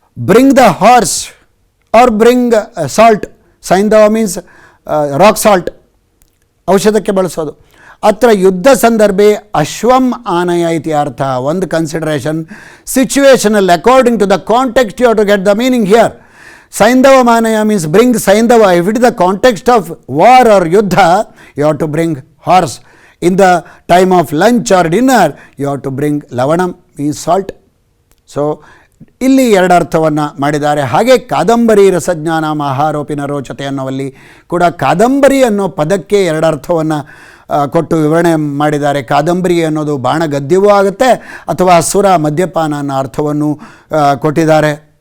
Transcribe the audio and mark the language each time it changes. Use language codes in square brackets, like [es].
[en] Bring the horse or bring salt. ಸೈಂಧವ means rock salt, [kn] ಔಷಧಕ್ಕೆ ಬಳಸೋದು. [sa] ಅತ್ರ ಯುದ್ಧ ಸಂದರ್ಭೆ ಅಶ್ವಂ ಆನಯ ಇತಿ ಅರ್ಥ. [en] ಒಂದು consideration, situational, according to the context you have to get the meaning here. Saindava Manaya means bring Saindava. If it is the context of war or yuddha, you have to bring horse. In the time of lunch or dinner, you have to bring lavanam, means salt. [kn] So, ಇಲ್ಲಿ 2 ಅರ್ಥವನ್ನು ಮಾಡಿದ್ದಾರೆ. ಹಾಗೆ ಕಾದಂಬರಿ ರಸಜ್ಞಾನ ಮಹಾರೋಪಿನ ರೋಚತೆ ಅನ್ನೋವಲ್ಲಿ ಕೂಡ ಕಾದಂಬರಿ ಅನ್ನೋ ಪದಕ್ಕೆ 2 ಅರ್ಥವನ್ನು ಕೊಟ್ಟು ವಿವರಣೆ ಮಾಡಿದ್ದಾರೆ. ಕಾದಂಬರಿ ಅನ್ನೋದು ಬಾಣ ಗದ್ಯವೂ ಆಗುತ್ತೆ ಅಥವಾ ಸುರ ಮದ್ಯಪಾನ ಅನ್ನೋ ಅರ್ಥವನ್ನು ಕೊಟ್ಟಿದ್ದಾರೆ.